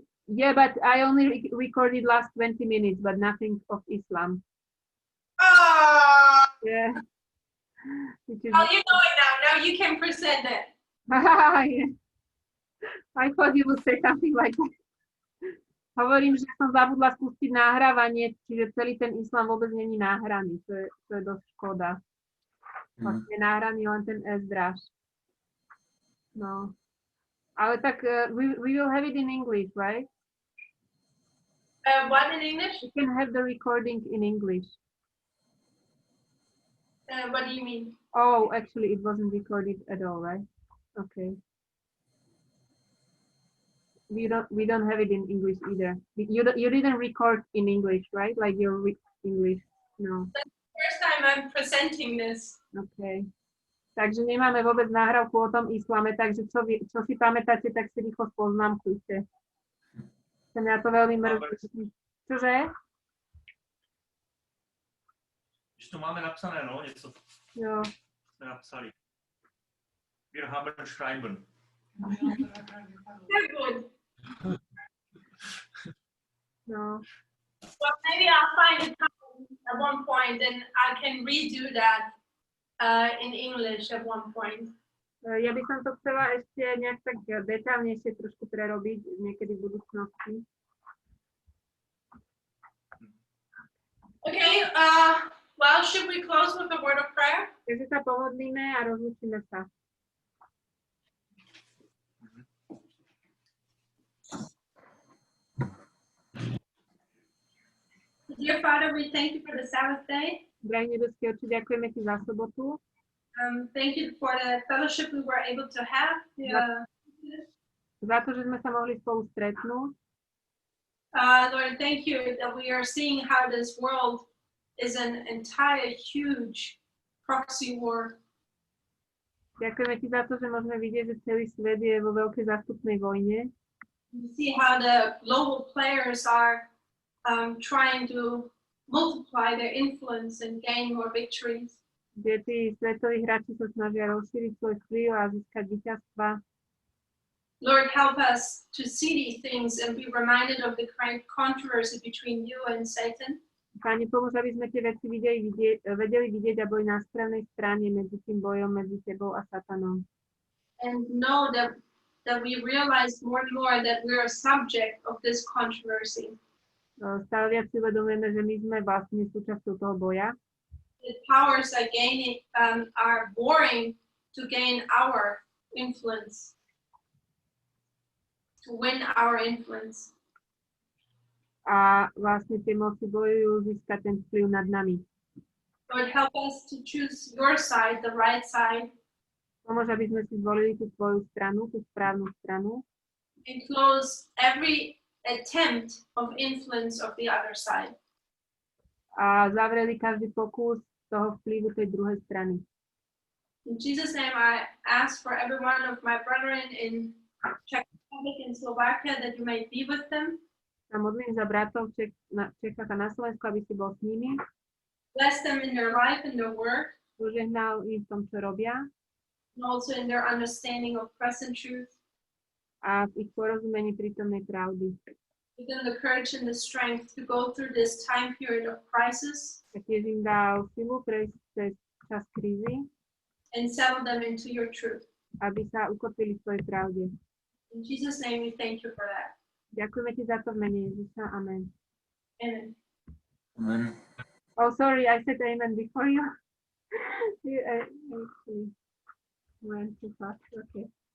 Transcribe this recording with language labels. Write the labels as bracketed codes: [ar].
[en] Yeah, but I only recorded last 20 minutes, but nothing of Islam. Oh, Yeah. Which is... oh, you know it now. Now you can present it. Yeah. I thought you would say something like that. [sk] Hovorím, že som zabudla spustiť nahrávanie, čiže celý ten Islam vôbec není nahraný. To je dosť škoda. Vlastne je nahraný len ten Ezdráš. No. Ale tak [en] we will have it in English, right? What in English? We can have the recording in English. What do you mean? Oh, actually, it wasn't recorded at all, right? Okay. We don't have it in English either. You didn't record in English, right? Like your English, no. That's the first time I'm presenting this. Okay. [sk] Takže nemáme vôbec nahrávku o tom islame, takže čo si pamätáte, tak si rýchlo poznámkujte. Sa mňa to veľmi mrzí. Čože? [cs] Když to máme napsané, no, něco Jo. jsme napsali. [de] Wir haben schreiben. [en] Very good. [sk] No. [en] Well, maybe I'll find a time at one point and I can redo that in English at one point. [sk] Ja by som to chcela ešte nejak tak detaľnejšie trošku prerobiť niekedy v budúcnosti. [en] Okay, well, should we close with a word of prayer? [sk] Takže sa pomodlíme a rozlúčime sa. [en] Dear Father, we thank you for the Sabbath day. [sk] Drahý nebeský Otče, ďakujeme ti za sobotu. [en] Thank you for the fellowship we were able to have. [sk] Za to, že sme sa mohli spolu stretnúť. [en] Lord, thank you that we are seeing how this world is an entire huge proxy war. [sk] Ďakujeme ti za to, že môžeme vidieť, že celý svet je vo veľkej zástupnej vojne. [en] We see how the global players are trying to multiply their influence and gain more victories. [sk] Kde tí svetoví hráči sa snažia rozšíriť svoj vplyv a získať víťazstva. [en] Lord, help us to see these things and be reminded of the current controversy between you and Satan. [sk] Pane, pomôž, aby sme tie veci vedeli vidieť a boli na správnej strane medzi tým bojom medzi tebou a Satanom. [en] And know that we realize more and more that we're a subject of this controversy. [sk] Stále viac si uvedomujeme, že my sme vlastne súčasťou toho boja. [en] The powers are warring to gain our influence, to win our influence. [sk] A vlastne tie moci bojujú získať ten vplyv nad nami. [en] Lord, help us to choose your side, the right side. [sk] Pomôž, aby sme si zvolili tú svoju stranu, tú správnu stranu. [en] And close every attempt of influence of the other side. [sk] A zavreli každý pokus toho vplyvu tej druhej strany. [en] In Jesus' name, I ask for every one of my brethren in Czech Republic and Slovakia that you may be with them. [sk] A modlím za bratov v Čechách a na Slovensku, aby si bol s nimi. [en] Bless them in their life and their work. [sk] Požehnal im v tom, čo robia. [en] And also in their understanding of present truth. [sk] A v ich porozumení prítomnej pravdy. [en] Give them the courage and the strength to go through this time period of crisis. [sk] A tiež im dal silu prejsť cez čas krízy. [en] And settle them into your truth. [sk] Aby sa ukotvili v svojej pravde. [en] In Jesus' name, we thank you for that. [sk] Ďakujeme ti za to v mene Ježiša. Amen. [en] Amen. Amen. Oh, sorry, I said amen before you. You actually went too fast. Okay.